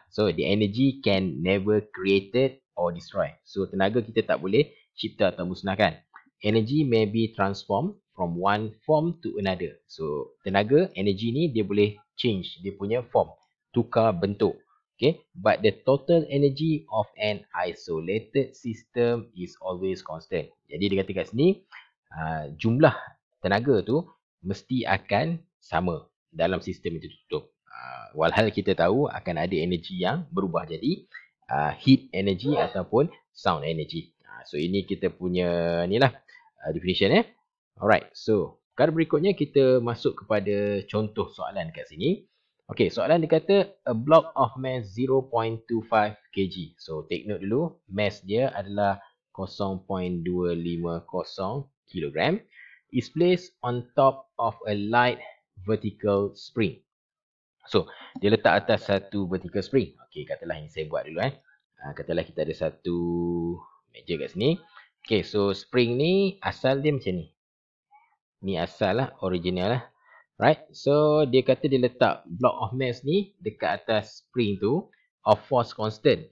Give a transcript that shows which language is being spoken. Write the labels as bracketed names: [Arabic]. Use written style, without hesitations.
[English] So the energy can never created or destroy. [Malay] So tenaga kita tak boleh cipta atau musnahkan. [English] Energy may be transformed from one form to another. [Malay] So tenaga, energy ni dia boleh change dia punya form, tukar bentuk. [English] Okay, but the total energy of an isolated system is always constant. [Malay] Jadi dia kata kat sini jumlah tenaga tu mesti akan sama dalam sistem itu tutup. Walhal kita tahu akan ada energi yang berubah jadi heat energy ataupun sound energy. So ini kita punya ni lah definition Alright, so perkara berikutnya kita masuk kepada contoh soalan kat sini. [English] Okay, [Malay] soalan dia kata [English] a block of mass 0.25 kg. [Malay] So take note dulu, mass dia adalah 0.250 kg. [English] is placed on top of a light vertical spring. [Malay] So, dia letak atas satu vertical spring. Okey, katalah ini saya buat dulu katalah kita ada satu meja kat sini. Okey, so spring ni asal dia macam ni. Ni asal lah, original lah. [English] Right, so [Malay] dia kata dia letak block of mass ni dekat atas spring tu of force constant.